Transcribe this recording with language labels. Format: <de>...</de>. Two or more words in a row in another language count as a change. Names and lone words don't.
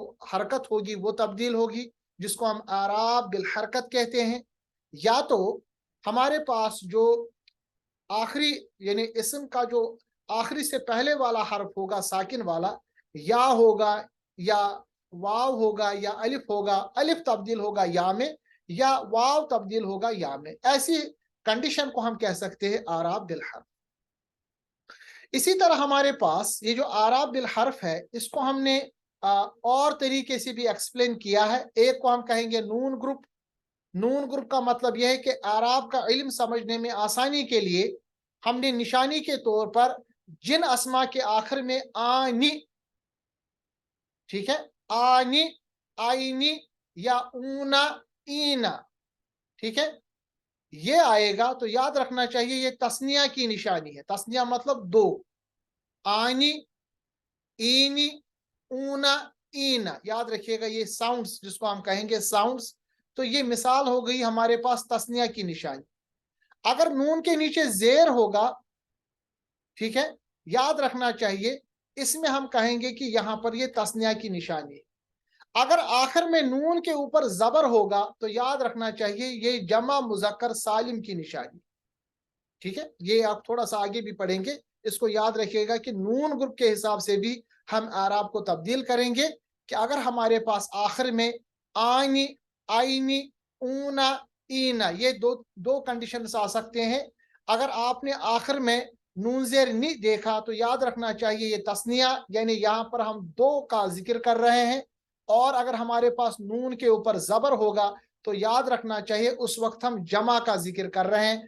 <ur>حرکت ہوگی وہ تبدیل ہوگی، جس کو ہم</ur> <ar>إعراب بالحركة</ar> <ur>کہتے ہیں، یا تو ہمارے پاس جو آخری یعنی اسم کا جو آخری سے پہلے والا حرف ہوگا ساکن والا، یا ہوگا، یا واو ہوگا یا الف ہوگا، الف تبدیل ہوگا یا میں یا واو تبدیل ہوگا یا میں، ایسی کنڈیشن کو ہم کہہ سکتے ہیں</ur> <ar>اعراب بالحرف۔</ar> <ur>اسی طرح ہمارے پاس یہ جو</ur> <ar>اعراب بالحرف</ar> <ur>ہے اس کو ہم نے اور طریقے سے بھی ایکسپلین کیا ہے۔ ایک کو ہم کہیں گے نون گروپ۔ نون گروپ کا مطلب یہ ہے کہ اعراب کا علم سمجھنے میں آسانی کے لیے ہم نے نشانی کے طور پر جن اسما کے آخر میں آنی، ٹھیک ہے، آنی، آئینی یا اونا، اینا، ٹھیک ہے، یہ آئے گا تو یاد رکھنا چاہیے یہ تسنیہ کی نشانی ہے۔ تسنیہ مطلب دو، آنی، اینی، اونا، اینا، یاد رکھیے گا یہ ساؤنڈز جس کو ہم کہیں گے ساؤنڈز، تو یہ مثال ہو گئی ہمارے پاس تسنیہ کی نشانی۔ اگر نون کے نیچے زیر ہوگا، ٹھیک ہے، یاد رکھنا چاہیے اس میں ہم کہیں گے کہ یہاں پر یہ تسنیہ کی نشانی ہے۔ اگر آخر میں نون کے اوپر زبر ہوگا تو یاد رکھنا چاہیے یہ جمع مذکر سالم کی نشانی، ٹھیک ہے، یہ آپ تھوڑا سا آگے بھی پڑھیں گے، اس کو یاد رکھیے گا کہ نون گروپ کے حساب سے بھی ہم اعراب کو تبدیل کریں گے کہ اگر ہمارے پاس آخر میں آئینی، آئینی، اونا، اینا، یہ دو کنڈیشنز آ سکتے ہیں۔ اگر آپ نے آخر میں نون زیر نی دیکھا تو یاد رکھنا چاہیے یہ تسنیہ، یعنی یہاں پر ہم دو کا ذکر کر رہے ہیں، اور اگر ہمارے پاس نون کے اوپر زبر ہوگا تو یاد رکھنا چاہیے اس وقت ہم جمع کا ذکر کر رہے ہیں۔</ur>